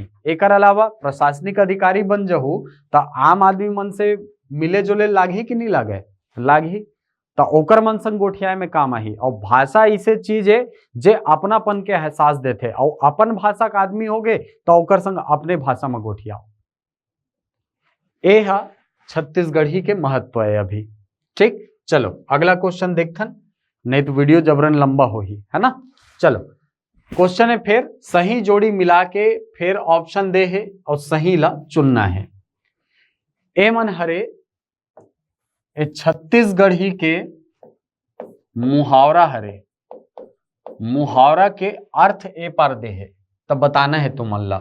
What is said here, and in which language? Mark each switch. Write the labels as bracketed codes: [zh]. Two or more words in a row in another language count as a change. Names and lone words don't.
[hne] एकर अलावा प्रशासनिक अधिकारी बन जहू तो आम आदमी मन से मिले जुले लागी कि नहीं लागे, लागी। तो ओकर मन संग गोठियाए में काम आही। और भाषा ऐसे चीज है जे अपनापन के एहसास देते, और अपन भाषा का आदमी हो गए तो ओकर संग अपने भाषा में गोठियाओ। ए हा छत्तीसगढ़ी के महत्व है अभी, ठीक, चलो अगला क्वेश्चन देखथन, नहीं तो वीडियो जबरन लंबा हो ही, है ना। चलो क्वेश्चन है फिर सही जोड़ी मिला के फिर ऑप्शन दे है और सही ला चुनना है। ए मन हरे ए छत्तीसगढ़ी के मुहावरा हरे, मुहावरा के अर्थ ए पर दे है, तब बताना है तुम अल्लाह।